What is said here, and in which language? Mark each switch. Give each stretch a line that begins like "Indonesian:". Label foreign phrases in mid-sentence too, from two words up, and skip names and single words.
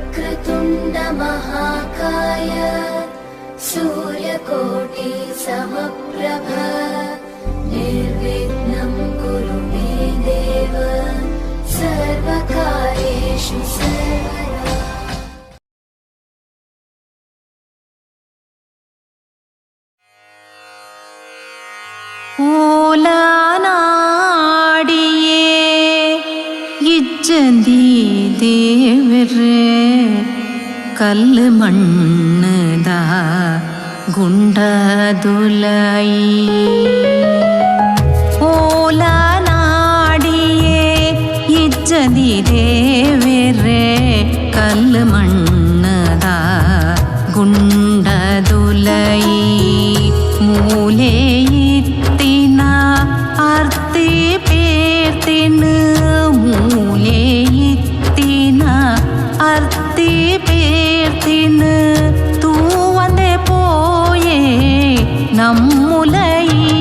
Sanskrit: वक्रतुण्ड महाकाय सूर्यकोटि समप्रभ निर्विघ्नं कुरु मे देव सर्वकार्येषु सर्वदा।
Tulu: ഓലാനാടിയേ ഇജ്ജന്തി ദേവരെ കല്ല് മണ്ണുതാ ഗുണ്ടതുലൈ ഓലാനാടിയേ ഇജ്ജന്തി ദേവരെ കല്ല് മണ്ണുതാ ഗുണ്ടതുലൈ മൂലേ आरती पेर्तिन मूले इत्तिन आरती पेर्तिन तू वंदे पोये नम्मुलै